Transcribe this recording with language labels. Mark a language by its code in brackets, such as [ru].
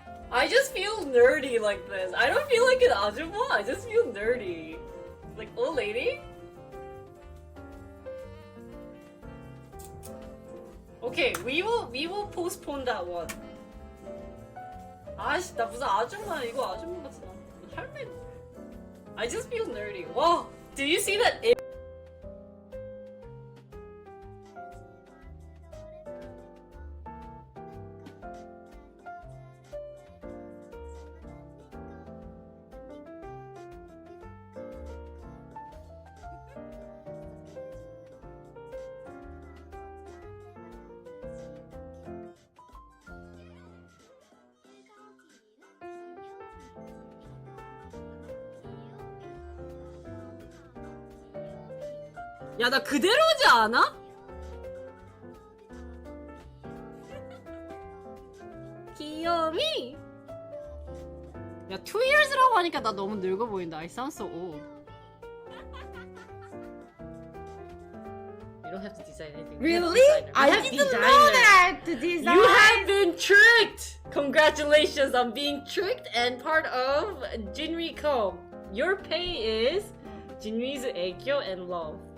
[en] I just feel nerdy like this. I don't feel like an 아줌마. I just feel nerdy. Like old lady. Okay, we will postpone that one. [ko] 아씨, 나 무슨 아줌마 이거 아줌마 같아. 할매. [en] I just feel nerdy. Wow, do you see that? [ko] 야, 나 그대로지 않아? 귀여미. 야, 2 years라고 하니까 나 너무 늙어 보인다. [en] I sound so old. You don't have to design anything. Really? I didn't know that to design. You have been tricked! Congratulations on being tricked and part of Jinri-ko. Your pay is Jinri's 애교 and love.